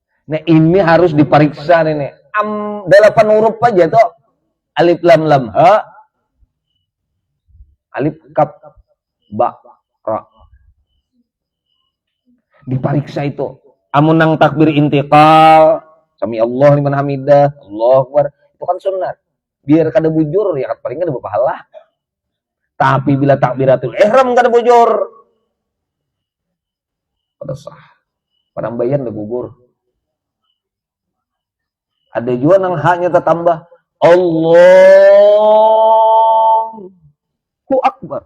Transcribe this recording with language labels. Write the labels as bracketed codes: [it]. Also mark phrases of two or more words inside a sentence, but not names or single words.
[bjn] Nah ini harus diperiksa ini. Delapan huruf aja tuh. Alif lam lam ha. Alif kap ba ra. Diperiksa itu. Amun nang takbir intiqal, [ar] سمع الله لمن حمده، الله أكبر. [bjn] Itu kan sunat. Biar kada bujur ya paling kada berpahala. Tapi bila takbiratul ihram kada bujur, kada sah. Penambahan dah gugur. Ada juga nang haknya tertambah [ar] الله أكبر.